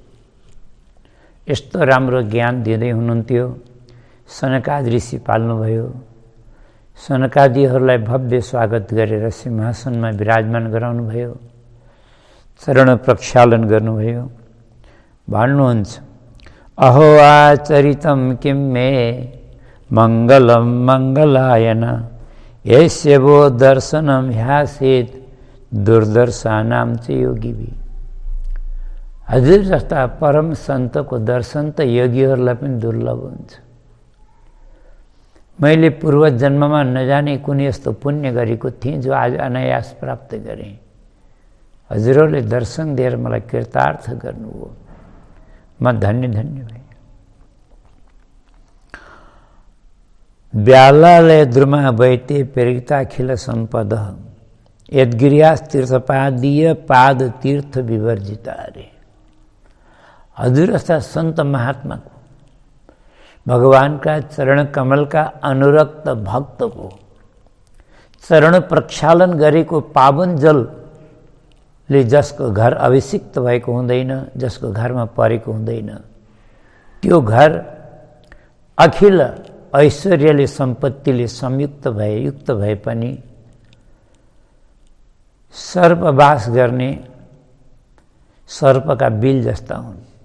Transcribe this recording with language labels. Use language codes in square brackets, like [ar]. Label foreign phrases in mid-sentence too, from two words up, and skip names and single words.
[ne] यस्तो राम्रो ज्ञान दिँदै हुनुहुन्थ्यो। सनकादि ऋषि पाल्नुभयो। सनकादिहरूलाई भव्य स्वागत गरेर सिंहासनमा विराजमान गराउनुभयो। चरण प्रक्षालन गर्नुभयो। भन्नुहुन्छ, [sa] अहो आचरितं किं मे मङ्गलं मङ्गलायन यस्य वो दर्शनं ह्यासीत् दुर्दर्शानां च योगिभिः। [ne] हजुर जस्ता परम सन्तको दर्शन त योगीहरूलाई पनि दुर्लभ हुन्छ। मैले पूर्व जन्ममा नजाने कुनै यस्तो पुण्य गरेको थिएँ जो आज अनायास प्राप्त गरेँ। हजुरहरूले दर्शन दिएर मलाई कृतार्थ गर्नुभयो। म धन्य धन्य भएँ। [sa] व्यालालय द्रुमा वैते प्रेरिताखिल सम्पद यद्गिर्यास्तीर्थपादीय पाद तीर्थ विवर्जिता रे। [ne] हजुर जस्ता सन्त महात्माको, भगवानका चरण कमलका अनुरक्त भक्तको चरण प्रक्षालन गरेको पावन जलले जसको घर अभिषिक्त भएको हुँदैन, जसको घरमा परेको हुँदैन, त्यो घर अखिल ऐश्वर्यले सम्पत्तिले युक्त भए पनि सर्पवास गर्ने सर्पका बिल जस्ता हुन्।